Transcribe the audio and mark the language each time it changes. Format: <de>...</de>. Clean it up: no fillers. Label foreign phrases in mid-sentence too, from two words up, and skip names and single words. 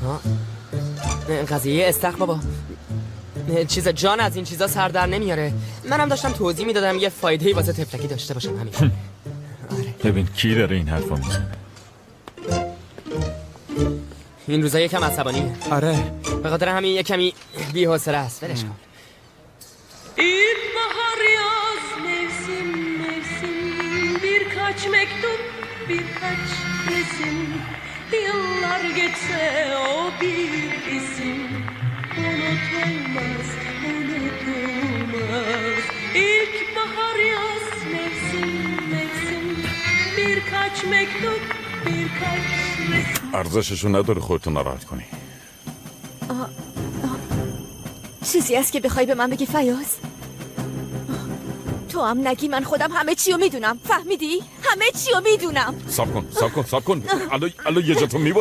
<fa>قضیه استخ بابا چیز جان از این چیزا سر در نمیاره. منم داشتم توضیح میدادم یه فایده‌ای واسه تفلکی داشته باشم همین. آره. ببین کی داره این حرفا میزنه؟ این روزا یکم عصبانیه. آره به خاطر همین یه کمی بی‌حوصله است. ولش کن.</fa> <tr>İlkbahar yaz mevsim birkaç mektup birkaç resim yıllar geçse o bir isim unutulmaz İlkbahar yaz mevsim birkaç mektup birkaç resim.</tr> <fa>ارزششو نداره خودتو ناراحت کنی. چیزی هست که بخوای به من بگی فیاض؟ تو هم نگی من خودم همه چی رو میدونم. فهمیدی؟ همه چی رو میدونم. صبر کن الان یه جا تو میباری.</fa>